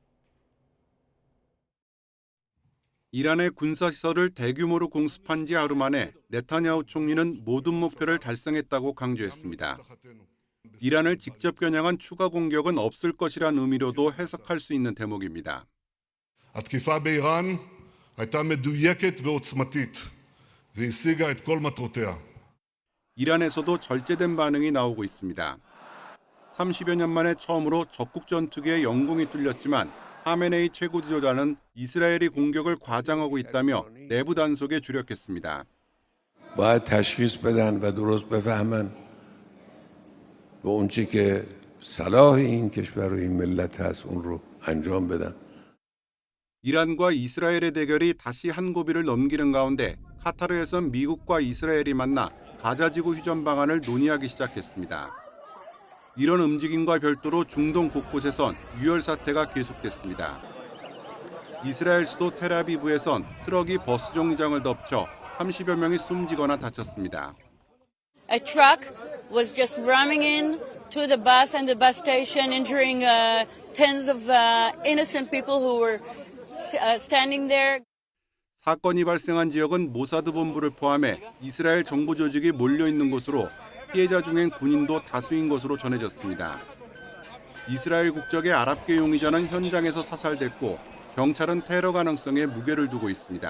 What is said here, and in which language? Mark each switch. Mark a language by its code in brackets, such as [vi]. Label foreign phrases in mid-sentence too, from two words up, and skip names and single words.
[ko] 이란의 군사시설을 대규모로 공습한 지 하루 만에 네타냐후 총리는 모든 목표를 달성했다고 강조했습니다. 이란을 직접 겨냥한 추가 공격은 없을 것이란 의미로도 해석할 수 있는 대목입니다. [he] התקיפה באיראן הייתה מדויקת ועוצמתית והשיגה את כל מטרותיה. [ko] 이란에서도 절제된 반응이 나오고 있습니다. 30여 년 만에 처음으로 적국 전투기의 영공이 뚫렸지만 하메네이 최고 지도자는 이스라엘이 공격을 과장하고 있다며 내부 단속에 주력했습니다. [fa] باید تشخیص بدن و درست بفهمن و اون چی که صلاح این کشور و این ملت هست اون رو انجام بدن. [ko] 이란과 이스라엘의 대결이 다시 한 고비를 넘기는 가운데 카타르에선 미국과 이스라엘이 만나 가자지구 휴전 방안을 논의하기 시작했습니다. 이런 움직임과 별도로 중동 곳곳에선 유혈 사태가 계속됐습니다. 이스라엘 수도 텔아비브에선 트럭이 버스 정류장을 덮쳐 30여 명이 숨지거나 다쳤습니다. [en] A truck was just ramming in to the bus and the bus station, injuring tens of innocent people who were standing there. [ko] 사건이 발생한 지역은 모사드 본부를 포함해 이스라엘 정부 조직이 몰려 있는 곳으로 피해자 중엔 군인도 다수인 것으로 전해졌습니다. 이스라엘 국적의 아랍계 용의자는 현장에서 사살됐고 경찰은 테러 가능성에 무게를 두고 있습니다.